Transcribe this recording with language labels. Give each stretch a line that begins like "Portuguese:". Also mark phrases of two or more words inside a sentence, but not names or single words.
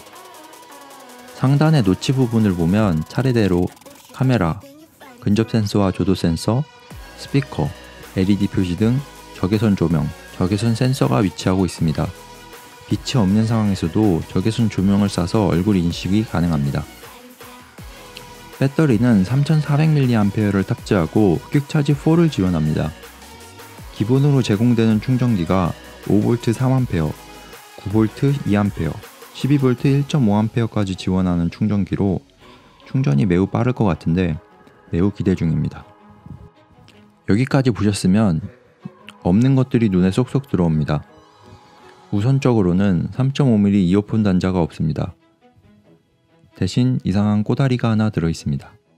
Korean: 상단의 노치 부분을 보면 차례대로 카메라, 근접 센서와 조도 센서, 스피커, LED 표시 등 적외선 조명, 적외선 센서가 위치하고 있습니다. 빛이 없는 상황에서도 적외선 조명을 쏴서 얼굴 인식이 가능합니다. 배터리는 3400mAh를 탑재하고 퀵차지 4를 지원합니다. 기본으로 제공되는 충전기가 5V 3A, 9V 2A, 12V 1.5A까지 지원하는 충전기로 충전이 매우 빠를 것 같은데 매우 기대 중입니다. 여기까지 보셨으면 없는 것들이 눈에 쏙쏙 들어옵니다. 우선적으로는 3.5mm 이어폰 단자가 없습니다. 대신 이상한 꼬다리가 하나 들어있습니다.